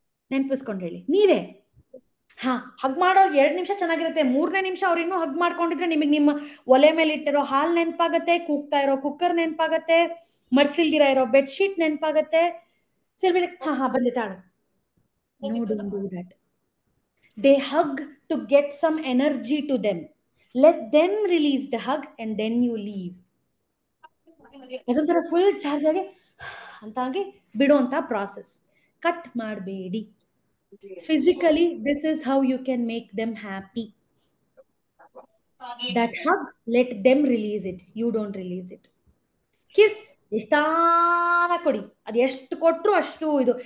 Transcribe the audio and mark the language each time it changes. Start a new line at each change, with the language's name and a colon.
Kannada: ನೆನ್ಪಿಸ್ಕೊಂಡು ಹೇಳಿ, ನೀವೇ. ಹಾ, ಹಗ್ ಮಾಡೋ 2 ನಿಮಿಷ ಚೆನ್ನಾಗಿರುತ್ತೆ, 3ನೇ ನಿಮಿಷ ಅವ್ರು ಇನ್ನೂ ಹಗ್ ಮಾಡ್ಕೊಂಡಿದ್ರೆ ನಿಮಗೆ ನಿಮ್ಮ ಒಲೆ ಮೇಲೆ ಇಟ್ಟಿರೋ ಹಾಲ್ ನೆನಪಾಗತ್ತೆ, ಕೂಗ್ತಾ ಇರೋ ಕುಕ್ಕರ್ ನೆನಪಾಗತ್ತೆ, ಮರ್ಸಿಲ್ದಿರ ಇರೋ ಬೆಡ್ಶೀಟ್ ನೆನಪಾಗತ್ತೆ. ಹಾ ಹಾ ಬಂದೆ ತಾಳು.
English: No, don't do that. They hug to get some energy to them. Let them release the hug and then you leave.
Kannada: ಅದೊಂಥರ ಫುಲ್ ಚಾರ್ಜ್ ಆಗಿ ಅಂತಾಗಿ ಬಿಡುವಂತ ಪ್ರಾಸೆಸ್. ಕಟ್ ಮಾಡಬೇಡಿ.
English: Physically this is how you can make them happy. That hug, let them release it, you don't release it.
Kannada: Kiss ಎಷ್ಟಾನ ಕೊಡಿ, ಅದು ಎಷ್ಟು ಕೊಟ್ಟರು ಅಷ್ಟು ಇದು.